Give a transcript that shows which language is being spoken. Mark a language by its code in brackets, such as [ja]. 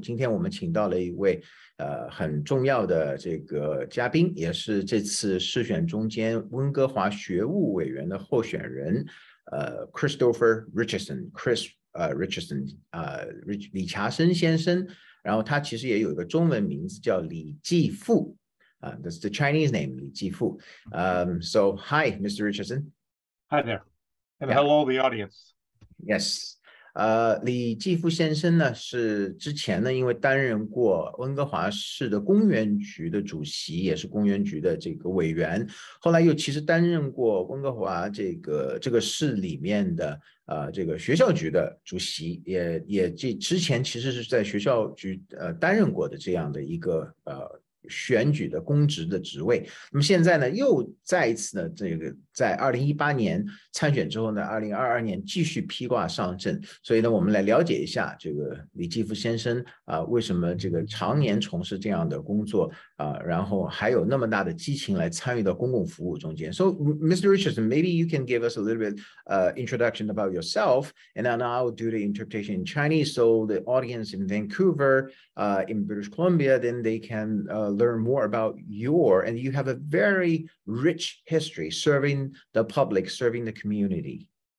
[zh] 今天我们请到了一位很重要的这个嘉宾，也是这次市选中间温哥华学务委员的候选人，Christopher Richardson，Richardson 李查森先生，然后他其实也有一个中文名字叫李济富。 [en] That's the Chinese name, Li Jifu. So, hi, Mr. Richardson. Hi there, and hello, the audience. Yes. [zh] 李继富先生呢，是之前呢，因为担任过温哥华市的公园局的主席，也是公园局的这个委员，后来又其实担任过温哥华这个市里面的这个学校局的主席，也之前其实是在学校局担任过的这样的一个选举的公职的职位。那么现在呢，又再一次呢，这个在2018年参选之后呢，2022年继续披挂上阵。所以呢，我们来了解一下这个李继富先生为什么这个常年从事这样的工作然后还有那么大的激情来参与到公共服务中间。 [en] So, Mr. Richardson, maybe you can give us a little bit introduction about yourself, and then I'll do the interpretation in Chinese, so the audience in Vancouver, in British Columbia, then they can learn more about and you have a very rich history serving the public, serving the community.